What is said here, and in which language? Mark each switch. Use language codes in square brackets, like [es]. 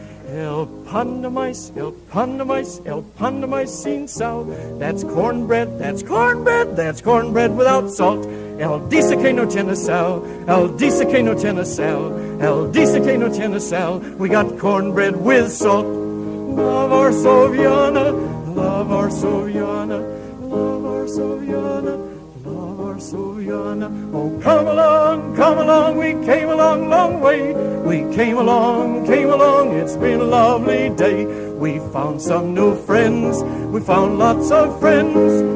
[es] El pan de maíz, el pan de maíz, el pan de maíz sin sal. [en] That's cornbread, that's cornbread, that's cornbread without salt. [es] El dice que no tiene sal, el dice que no tiene sal, el dice que no tiene sal. [en] We got cornbread with salt. [fr] La Varsovienne, la Varsovienne, la Varsovienne, la Varsovienne. [en] Oh, come along, we came a long, long way. We came along, it's been a lovely day. We found some new friends, we found lots of friends.